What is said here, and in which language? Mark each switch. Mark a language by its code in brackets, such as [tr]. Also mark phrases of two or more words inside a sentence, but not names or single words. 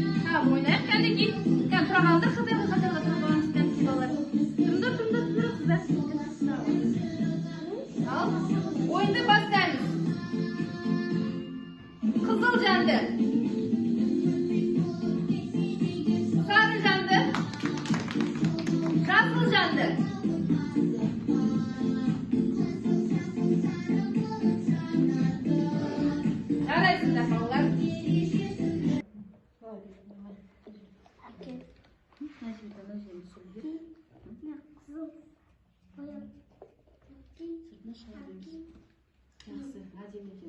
[tr] Tamam, oynayalım. [kk] Kәнекей. Кәне тұра қалдыр, қатарға тұрып алыңыз, кәнекей балалар. Тұрыңдар, қыздар. [tr] Al, oyunda başlayalım. Kızıl candı. Sarı candı. Kızıl candı. [kk] Жарайсыздар балалар. Жақсы, әдемі екен.